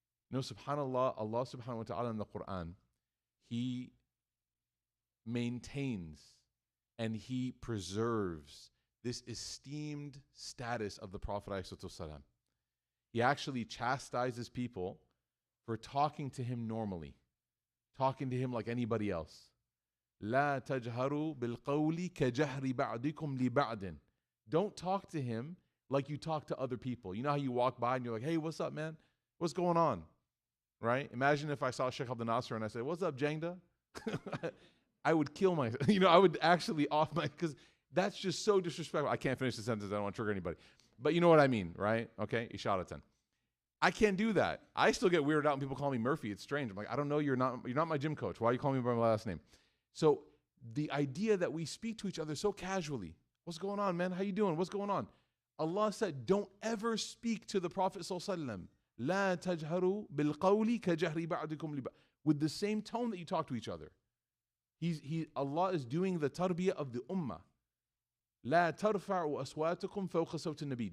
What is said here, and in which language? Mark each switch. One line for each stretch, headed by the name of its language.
English: You know, subhanAllah, Allah subhanahu wa ta'ala in the Quran, He maintains and He preserves this esteemed status of the Prophet ﷺ. He actually chastises people for talking to him normally, talking to him like anybody else.
Arabic: لا تجهروا بالقول كجهر بعضكم لبعض.
English: Don't talk to him like you talk to other people. You know how you walk by and you're like, hey, what's up, man? What's going on? Right? Imagine if I saw Sheikh Abdel Nasser and I said, what's up, Jangda? I would kill myself. You know, I would actually off my, because that's just so disrespectful. I can't finish the sentence. I don't want to trigger anybody. But you know what I mean, right? Okay, Isharatan. I can't do that. I still get weirded out when people call me Murphy. It's strange. I'm like, I don't know. You're not my gym coach. Why are you calling me by my last name? So the idea that we speak to each other so casually. What's going on, man? How you doing? What's going on? Allah said, don't ever speak to the Prophet ﷺ.
Arabic: لا تجهروا بالقول كجهر بعضكم لبعض.
English: With the same tone that you talk to each other. Allah is doing the tarbiyah of the ummah.
Arabic: لا ترفعوا أصواتكم فوق صوت النبي.